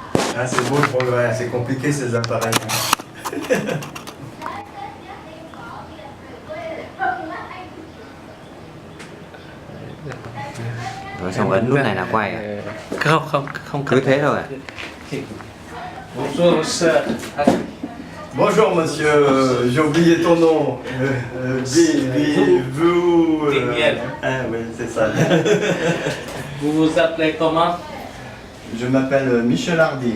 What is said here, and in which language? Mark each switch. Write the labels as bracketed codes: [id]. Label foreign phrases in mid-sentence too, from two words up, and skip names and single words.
[fr] Ah, c'est beau le progrès, c'est compliqué ces appareils. [vi] Rồi xong ấn nút này là quay à? Không Cứ thế thôi à? [fr] Bonjour sir. Bonjour monsieur, j'ai oublié ton nom. Vous. Daniel. Ah oui, c'est ça. Vous vous appelez comment? Je m'appelle Michel Hardy.